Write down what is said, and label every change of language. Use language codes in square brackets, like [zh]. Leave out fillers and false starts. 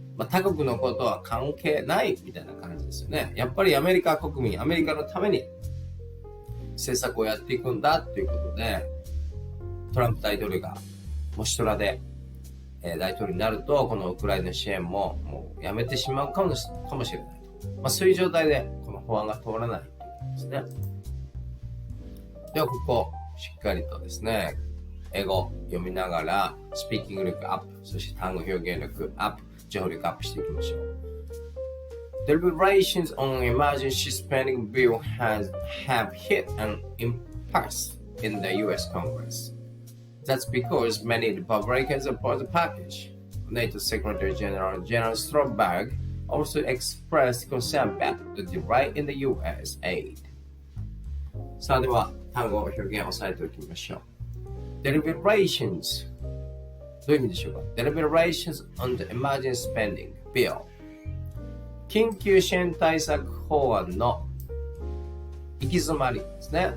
[ja] 他国のことは関係ないみたいな感じですよね。やっぱりアメリカ国民、アメリカのために政策をやっていくんだということで、トランプ大統領がもしトラで大統領になると、このウクライナ支援ももうやめてしまうかもしれないと。そういう状態でこの法案が通らないということですね。ではここしっかりとですね、英語読みながらスピーキング力アップ、そして単語表現力アップ、情報力アップしていきましょう。 [en] Deliberations on emergency spending bill have hit an impasse in the U.S. Congress. That's because many Republicans oppose the package. NATO Secretary General Stoltenberg also expressed concern about the delay in the U.S. aid. [ja] さあでは単語表現を押さえておきましょう。Deliberations どういう意味でしょうか。 [en] Deliberations on the emergency spending bill [ja] 緊急支援対策法案の行き詰まりですね。